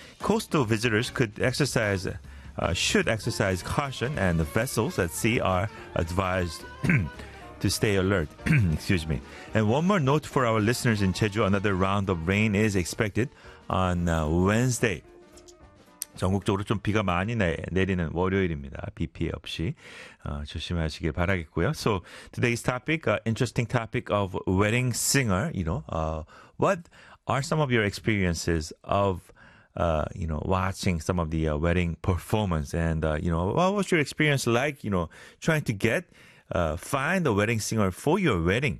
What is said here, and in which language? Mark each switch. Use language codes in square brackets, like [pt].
[en] Coastal visitors should exercise caution, and the vessels at sea are advised to stay alert. And one more note for our listeners in Jeju, another round of rain is expected on Wednesday. [ko] 전국적으로 좀 비가 많이 내리는 월요일입니다. 비 피해 없이 조심하시길 바라겠고요. [en] So today's topic, interesting topic of wedding singer. You know, what are some of your experiences of watching some of the wedding performance, and what was your experience like? You know, trying to find the wedding singer for your wedding.